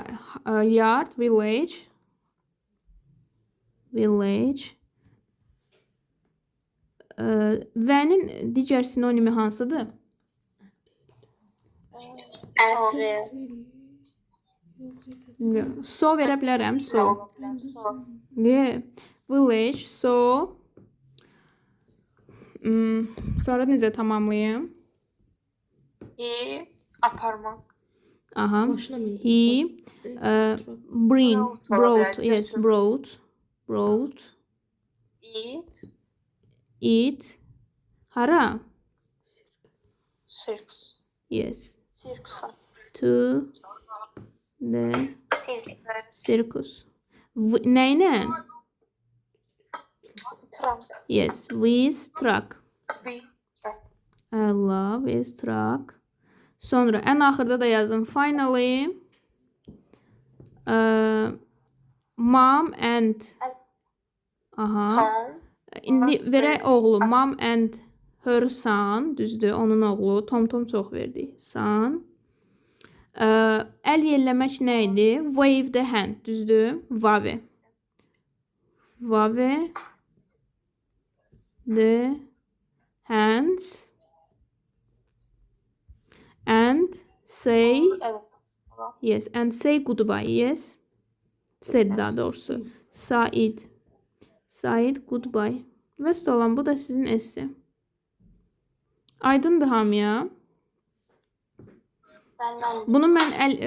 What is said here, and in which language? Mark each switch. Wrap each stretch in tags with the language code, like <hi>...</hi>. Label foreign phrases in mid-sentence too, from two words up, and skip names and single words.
<en>Yard, village. Village.</en> <az>Vənin digər sinonimi hansıdır? So verə bilərəm.</az> <en>So. Yeah. Village. So.</en> <az>Sonra necə tamamlayım? Aparmaq. Aha. Maşına min.</az> <en>He bring. Brought. Yes, brought. Brought. It.</en> <az>Hara?</az> <en>Circus. Yes. Circus. To the circus.</en> <az>Nəylə?</az> <en>Trump. Yes, with truck. We. Allah, with truck.</en> <az>Sonra ən axırda da yazın.</az> <en>Finally, mom and. Aha. Tom.</en> <az>İndi verək oğlu.</az> <en>Mom and her son.</en> <az>Düzdür, onun oğlu. Tom çox verdi. Son. Əl yelləmək nə idi?</az> <en>Wave the hand. Düzdür? Wave. Wave the hands and say yes and say goodbye. Yes. Said</en> <az>daha doğrusu.</az> <en>Said goodbye.</en> <az>Və salam, bu da sizin esse. Aydındır hamıya. Bunu mən</az>